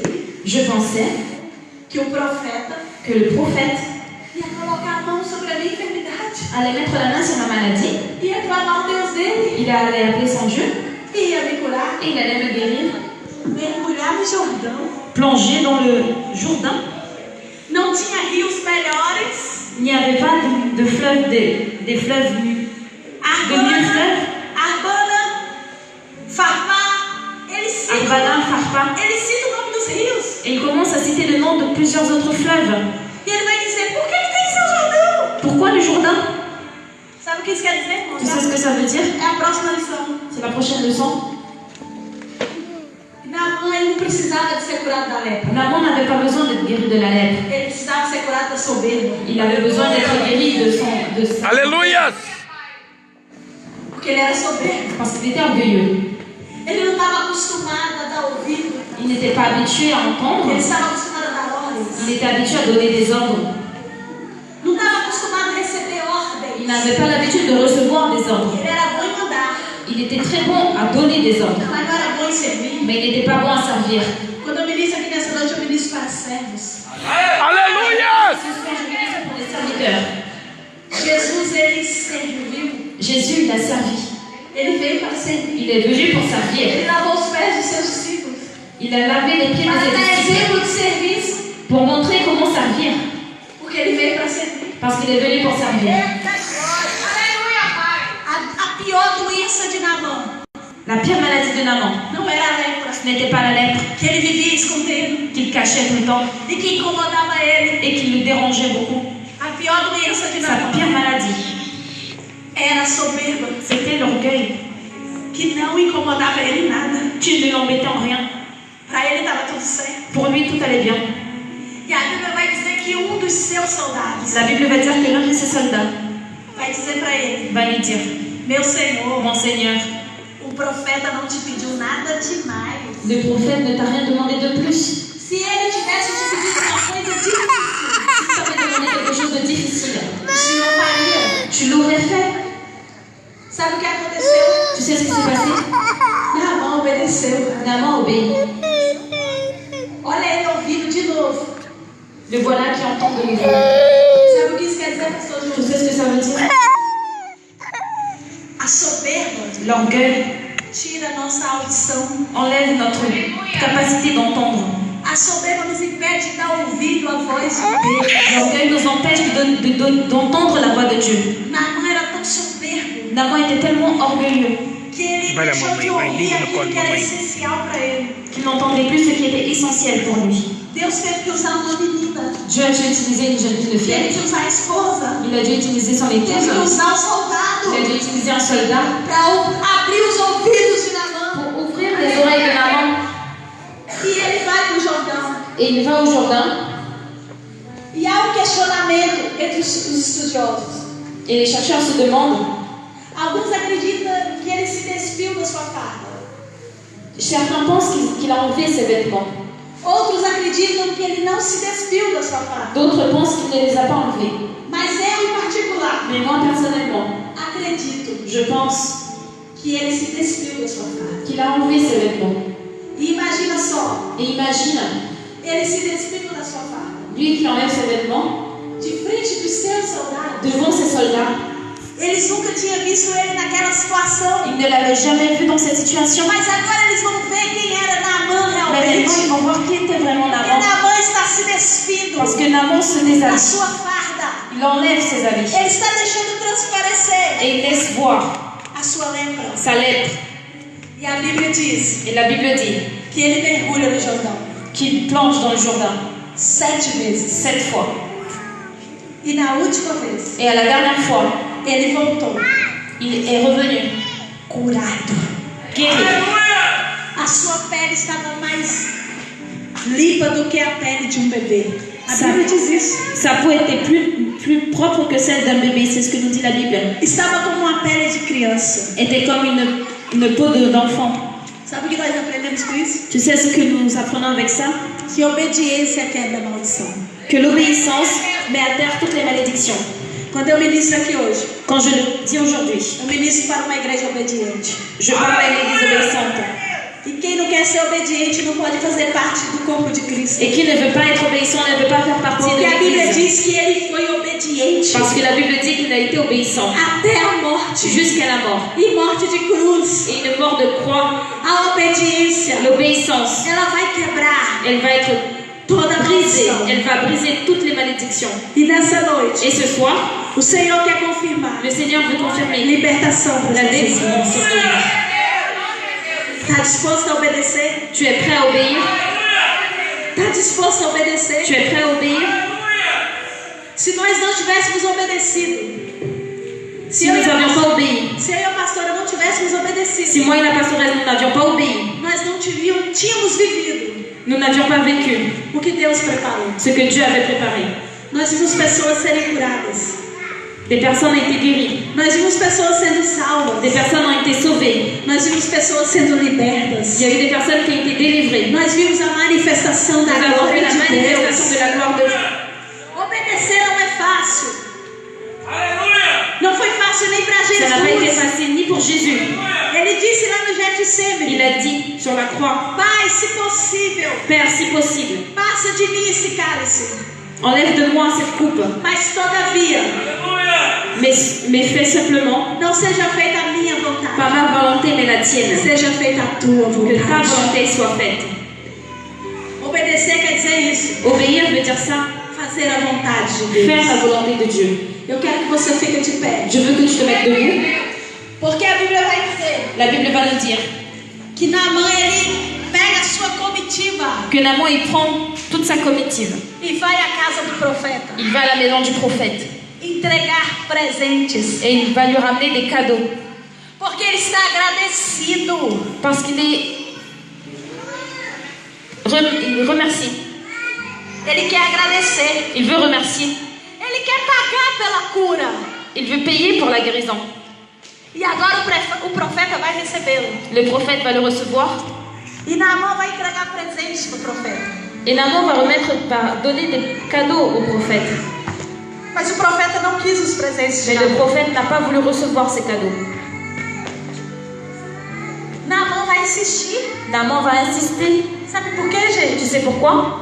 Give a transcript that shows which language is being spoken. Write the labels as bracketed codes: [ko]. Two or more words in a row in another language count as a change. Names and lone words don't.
[fr] Je pensais [pt] que o profeta [fr] que le prophète [pt] ia colocar a mão sobre a minha enfermidade. [fr] allait mettre la main sur ma maladie, [pt] Ia clamar o Deus dele. [fr] il allait appeler son Dieu [pt] E ia me curar. [fr] et il allait me guérir. [pt] Mergulhar no Jordão. [fr] Plonger dans le Jourdain. [pt] Não tinha rios melhores. [fr] Il n'y avait pas de fleuves, des fleuves, de mieux fleuves. [pt] Arbana, Farpá. Ele cita Arbana, Farpa. o nome dos rios. [fr] Et il commence à citer le nom de plusieurs autres fleuves. [pt] E ele vai dizer, por que ele tem São Jordão? [fr] Pourquoi le Jourdain? [pt] Sabe o que isso quer dizer, irmão? [fr] Tu sais ce que ça veut dire? [pt] É a próxima lição. [fr] C'est la prochaine leçon. [pt] Naamã, ele não precisava de ser curado da lepra. [fr] Naaman n'avait pas besoin d'être guéri de la lèpre. [pt] Ele precisava ser curado da soberba. [fr] Il avait besoin d'être guéri de sa... [pt] Aleluia! Porque ele era soberbo. [fr] Parce qu'il était orgueilleux. [pt] Ele não estava acostumado a dar ouvido. [fr] Il n'était pas habitué à entendre. [pt] Ele estava acostumado a dar ordens. [fr] Il était habitué à donner des ordres. [pt] Não estava acostumado a receber ordens. [fr] Il n'avait pas l'habitude de recevoir des ordres. [pt] Ele era bom em mandar, [fr] Il était très bon à donner des ordres. [pt] mas não era bom em servir. [fr] Mais il n'était pas bon à servir. [pt] Quando eu ministro aqui nessa noite, eu ministro para servos. Aleluia! [fr] Ce soir, je ministre pour les serviteurs. [pt] Jesus, ele serviu. [fr] Jésus, il a servi. [pt] Ele veio para servir. [fr] Il est venu pour servir. [pt] Ele lavou os pés dos seus discípulos. [fr] Il a lavé les pieds de [pt] Para [fr] ses [pt] dar [fr] disciples [pt] exemplo de serviço. [fr] pour montrer comment servir. [pt] Porque ele veio para servir. [fr] Parce qu'il est venu pour servir. [pt] Aleluia, Pai. A pior doença de Naamã [fr] La pire maladie de Naaman, [pt] não era a lepra, [fr] ce n'était pas la lèpre [pt] que ele vivia escondendo [fr] qu'il cachait tout le temps [pt] e que incomodava ele. [fr] et qui le dérangeait beaucoup. [pt] A pior doença de [fr] Sa pire [pt] Naamã [fr] maladie, [pt] era a soberba, [fr] c'était l'orgueil [pt] que não incomodava ele em nada. [fr] qui ne l'embêtait en rien. [pt] Para ele estava tudo certo. [fr] Pour lui, tout allait bien. [pt] E a Bíblia vai dizer que dos seus soldados [fr] La Bible va dire que l'un de ses soldats [pt] vai dizer para ele: [fr] va lui dire, [pt] meu Senhor, [fr] mon Seigneur, [pt] o profeta não te pediu nada demais. [fr] le prophète ne t'a rien demandé de plus. [pt] Se ele tivesse te pedido uma coisa difícil, [fr] Si tu avais demandé quelque chose de difficile, [pt] o Senhor faria. [fr] tu l'aurais fait. [pt] Sabe o que aconteceu? [fr] Tu sais ce qui s'est passé? [pt] Naamã obedeceu. [fr] Naaman obéit. [pt] Olha ele ouvindo de novo. [fr] Le voilà qui entend de nouveau. [pt] Sabe o que isso quer dizer, pastor [fr] Tu [pt] Júlio? [fr] sais ce que ça veut dire? [pt] A soberba [fr] L'orgueil [pt] tira a nossa audição. [fr] enlève notre capacité d'entendre. [pt] A soberba nos impede de dar ouvido à voz de Deus. [fr] L'orgueil nous empêche d'entendre la voix de Dieu. [pt] Naamã era tão soberbo [fr] Naaman était tellement orgueilleux [pt] que ele Vai lá, deixou de mamãe, vai, ouvir liga no aquilo colo, que era mamãe. essencial para ele. [fr] qu'il n'entendait plus ce qui était essentiel pour lui. [pt] Deus teve que usar uma menina. [fr] Dieu a dû utiliser une [pt] Teve [fr] fille. [pt] que usar a esposa. [fr] Il a dû utiliser son [pt] Teve [fr] épouse. [pt] que usar o soldado. soldado [fr] Il a dû utiliser un soldat [pt] para abrir os ouvidos de Naamã. [fr] pour ouvrir les oreilles de Naaman. [pt] E ele vai no Jordão. [fr] Et il va au Jourdain. [pt] E há questionamento entre os estudiosos. [fr] Et les chercheurs se demandent, [pt] Alguns acreditam que ele se despiu da sua farda. [fr] certains pensent qu'il a enlevé ses vêtements. [pt] Outros acreditam que ele não se despiu da sua farda. [fr] D'autres pensent qu'il ne les a pas enlevés. [pt] Mas eu, em particular, [fr] Mais moi, personnellement, [pt] acredito [fr] je pense [pt] que ele se despiu da sua farda. [fr] qu'il a enlevé ses vêtements. [pt] E imagina só, [fr] Et imagine, [pt] ele se despiu da sua farda. [fr] lui qui enlève ses vêtements, [pt] De frente dos seus soldados. [fr] devant ses soldats. [pt] Eles nunca tinham visto ele naquela situação. [fr] Ils ne l'avaient jamais vu dans cette situation. [pt] Mas agora eles vão ver quem era Naamã [fr] Mais maintenant, ils [pt] realmente. [fr] vont voir qui était vraiment [pt] E [fr] Naaman. [pt] Naamã está se despindo [fr] Parce que Naaman se [pt] da [fr] déshabille. [pt] sua farda. [fr] Il enlève ses habits. [pt] Ele está deixando transparecer [fr] Et il laisse voir [pt] a sua lembra. [fr] sa lèpre. [pt] E a Bíblia diz [fr] Et la Bible dit [pt] que ele mergulha no Jordão [fr] qu'il plonge dans le Jourdain [pt] 7 vezes. [fr] 7 fois. [pt] E na última vez, [fr] Et à la dernière fois, [pt] ele voltou [fr] il est revenu [pt] curado. [fr] guéri. [pt] A sua pele estava mais limpa do que a pele de bebê. A Bíblia diz isso. [fr] Sa peau était plus propre que celle d'un bébé, c'est ce que nous dit la Bible. [pt] Estava como uma pele de criança. [fr] Était comme une peau d'enfant. [pt] Sabe o que nós aprendemos com isso? [fr] Tu sais ce que nous apprenons avec ça? [pt] Que obediência quebra a maldição. [fr] Que l'obéissance met à terre toutes les malédictions. [pt] Quando eu ministro aqui hoje, [fr] Quand je le dis aujourd'hui, [pt] eu ministro para uma igreja obediente. [fr] je parle à une église obéissante. [pt] E quem não quer ser obediente não pode fazer parte do corpo de Cristo. [fr] Et qui ne veut pas être obéissant ne veut pas faire partie de [pt] Porque a Bíblia [fr] l'église. [pt] diz que ele foi obediente [fr] Parce que la Bible dit qu'il a été obéissant [pt] até a morte. [fr] jusqu'à la mort. [pt] E morte de cruz. [fr] Et une mort de croix, [pt] A obediência, [fr] l'obéissance, [pt] ela vai quebrar [fr] elle va être [pt] toda a [fr] brisée. [pt] maldição. [fr] Elle va briser toutes les malédictions. [pt] E nessa noite, [fr] Et ce soir, [pt] o Senhor quer confirmar [fr] le Seigneur veut confirmer [pt] libertação para [fr] la [pt] as pessoas. [fr] délivrance. [pt] Está disposto a obedecer? [fr] Tu es prêt à obéir? [pt] Está disposto a [fr] Tu [pt] obedecer? [fr] es prêt à obéir? [pt] Se nós não tivéssemos obedecido, [fr] Si nous n'avions pas obéi, [pt] se eu e a pastora não tivéssemos obedecido, [fr] si moi et la pastoresse nous n'avions pas obéi, [pt] nós não tínhamos vivido [fr] nous n'avions pas vécu [pt] o que Deus preparou. [fr] ce que Dieu avait préparé. [pt] Nós vimos pessoas serem curadas. [fr] Des personnes ont été guéries, [pt] Nós vimos pessoas sendo salvas. [fr] des personnes ont été sauvées, [pt] Nós vimos pessoas sendo libertas. [fr] il y a eu des personnes qui ont été délivrées. [pt] Nós vimos a manifestação da [fr] Nous avons vu [pt] glória [fr] la [pt] de [fr] manifestation [pt] Deus. [fr] de la gloire de Dieu. [pt] Obedecer não é fácil. Não foi fácil nem para [fr] Ça n'a pas été [pt] Jesus. [fr] facile ni pour Jésus. [pt] Ele disse lá no [fr] Il [pt] Getsemane: [fr] a dit sur la croix, [pt] Pai, se possível, [fr] Père, si possible, [pt] passa de mim esse cálice. [fr] enlève de moi cette coupe, [pt] Mas todavia, [fr] mais fais simplement, [pt] não seja feita a minha [fr] pas [pt] vontade, [fr] ma volonté, mais la tienne. [pt] seja feita a tua [fr] Que ta [pt] vontade. [fr] volonté soit faite. [pt] Obedecer quer dizer isso. [fr] Obéir veut dire ça, [pt] Fazer a vontade de [fr] faire la [pt] Deus. [fr] volonté de Dieu. [pt] Eu quero que você fique de pé. [fr] Je veux que tu te mettes debout. [pt] Porque a Bíblia vai dizer [fr] La Bible va nous dire [pt] que Naamã ele pega a sua comitiva [fr] que Naaman il prend toute sa comitive. [pt] e vai à casa do profeta [fr] Il va à la maison du prophète [pt] entregar presentes. [fr] et il va lui ramener des cadeaux [pt] Porque ele está agradecido. [fr] parce qu'il il remercie. [pt] Ele quer agradecer. [fr] Il veut remercier. [pt] Ele quer pagar pela cura. [fr] Il veut payer pour la guérison. [pt] E agora o profeta vai recebê-lo. [fr] Le prophète va le recevoir [pt] E Naamã vai entregar presentes para o profeta. [fr] et Naaman va donner des cadeaux au prophète. [pt] Mas o profeta não quis os presentes de [fr] Mais le [pt] Naamã. [fr] prophète n'a pas voulu recevoir ces cadeaux. [pt] Naamã vai insistir. [fr] Naaman va insister. [pt] Sabe por quê, [fr] Tu [pt] gente? [fr] sais pourquoi?